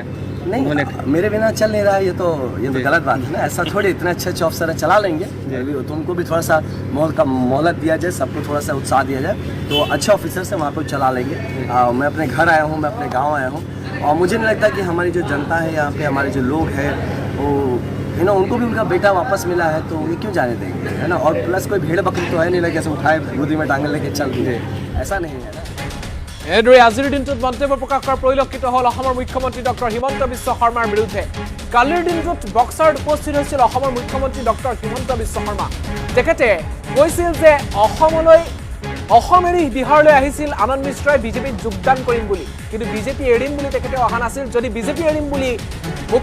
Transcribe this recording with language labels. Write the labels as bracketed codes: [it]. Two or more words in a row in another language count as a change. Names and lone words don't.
[hi] नहीं मेरे बिना चल नहीं रहा है ये तो गलत बात है ना ऐसा थोड़ी इतने अच्छे अफसर चला लेंगे तो उनको भी थोड़ा सा मोहलत दिया जाए सबको थोड़ा सा उत्साह दिया जाए तो अच्छे ऑफिसर से वहाँ पर चला लेंगे मैं अपने घर आया हूँ मैं अपने गाँव आया हूँ और मुझे नहीं लगता कि हमारी जो जनता है यहाँ पे हमारे जो लोग हैं वो उनको भी उनका बेटा वापस मिला है तो ये क्यों जाने देंगे है ना और प्लस कोई भेड़ बकरी तो है नहीं लगे उठाए गोदी में टांगे लेके चल दिए ऐसा नहीं है ना [as] এনেদৰে আজিৰ দিনটোত মন্তব্য প্ৰকাশ কৰা পৰিলক্ষিত হ'ল অসমৰ মুখ্যমন্ত্ৰী ডক্টৰ হিমন্ত বিশ্ব শৰ্মাৰ বিৰুদ্ধে কালিৰ দিনটোত বক্সাৰত উপস্থিত হৈছিল অসমৰ মুখ্যমন্ত্ৰী ডক্টৰ হিমন্ত বিশ্ব শৰ্মা তেখেতে কৈছিল যে অসম এৰি বিহাৰলৈ আহিছিল আনন্দ মিশ্ৰই বিজেপিত যোগদান কৰিম বুলি কিন্তু বিজেপি এৰিম বুলি তেখেতে অহা নাছিল যদি বিজেপি এৰিম বুলি মোক